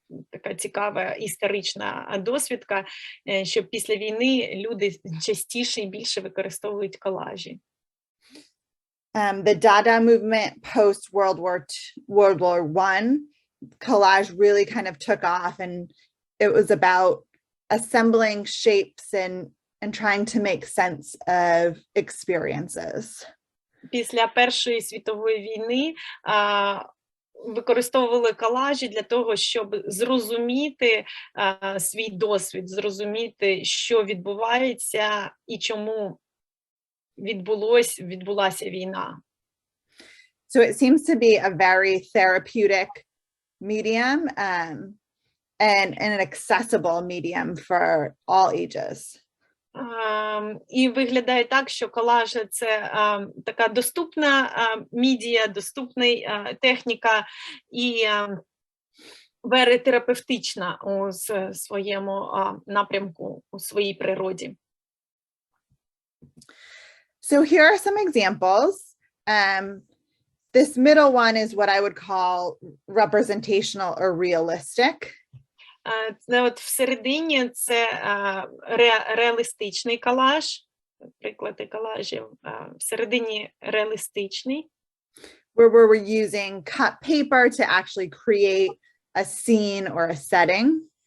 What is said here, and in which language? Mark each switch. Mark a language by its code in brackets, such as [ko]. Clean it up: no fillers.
[uk] Така цікава історична досвідка, що після війни люди частіше і більше використовують колажі. [en] The Dada movement post World War I, collage really kind of took off, and it was about assembling shapes and trying to make sense of experiences. [uk] Після Першої світової війни використовували колажі для того, щоб зрозуміти свій досвід, зрозуміти, що відбувається і чому відбулася війна. [en] So it seems to be a very therapeutic medium and an accessible medium for all ages. [uk] І виглядає так, що колаж – це така доступна медіа, доступна техніка і very терапевтична у своєму напрямку, у своїй природі. [en] So here are some examples. This middle one is what I would call representational or realistic. [uk] От всередині це реалістичний колаж, приклади колажів, всередині реалістичний. [en] Where we're using cut paper to actually create a scene or a setting.